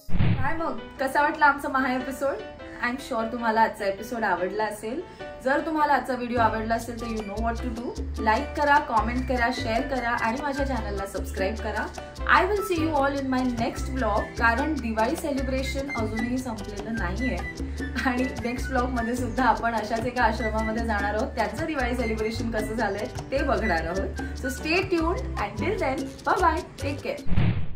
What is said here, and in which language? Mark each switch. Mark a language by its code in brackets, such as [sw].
[mr] काय मग कसा वाटला आमचा महा एपिसोड? [en] I am sure [mr] तुम्हाला आजचा एपिसोड आवडला असेल. जर तुम्हाला आजचा व्हिडिओ आवडला असेल तर [en] You know what to do. [mr] Like करा, कॉमेंट करा, शेअर करा आणि माझ्या चॅनलला सबस्क्राईब करा. [en] I will see you all in my next blog. [mr] कारण दिवाळी सेलिब्रेशन अजूनही संपलेलं नाहीये आणि [en] next ब्लॉगमध्ये [mr] सुद्धा आपण अशाच एका आश्रमामध्ये जाणार आहोत. त्यांचं दिवाळी सेलिब्रेशन कसं झालंय ते बघणार आहोत. [en] So stay tuned. Until then bye bye. Take care.